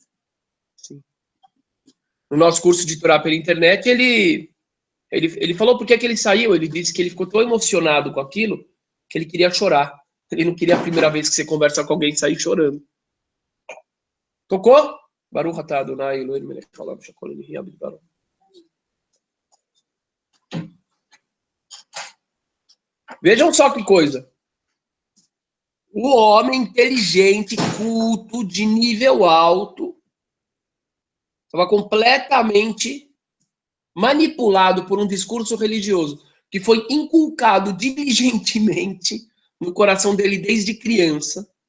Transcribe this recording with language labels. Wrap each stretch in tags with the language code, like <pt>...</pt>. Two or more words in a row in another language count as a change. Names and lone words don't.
<pt>No nosso curso de Torá pela internet, ele falou por que ele saiu. Ele disse que ele ficou tão emocionado com aquilo que ele queria chorar. Ele não queria a primeira vez que você conversa com alguém sair chorando. Tocou?</pt> <he>ברוך אתה אדוני אלוהינו מלך העולם שהכל נהיה בדברו.</he> <pt>Vejam só que coisa. O homem inteligente, culto, de nível alto, estava completamente manipulado por um discurso religioso que foi inculcado diligentemente no coração dele desde criança.</pt>